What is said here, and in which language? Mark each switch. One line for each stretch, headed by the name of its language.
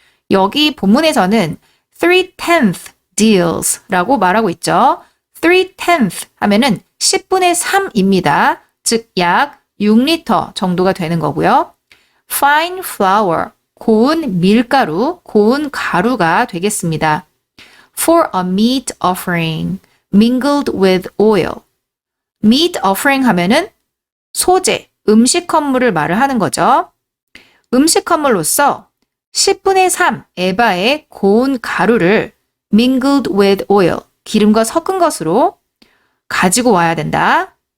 Korean: 여기 본문에서는
English: 3/10 deals
Korean: 라고 말하고 있죠. 3/10 하면은 10분의 3입니다. 즉 약 6리터 정도가 되는 거고요.
English: fine flour,
Korean: 고운 밀가루, 고운 가루가 되겠습니다.
English: for a meat offering, mingled with oil. meat offering
Korean: 하면은 소재, 음식 헌물을 말을 하는 거죠. 음식 헌물로서 10분의 3 에바의 고운 가루를
English: mingled with oil,
Korean: 기름과 섞은 것으로 가지고 와야 된다.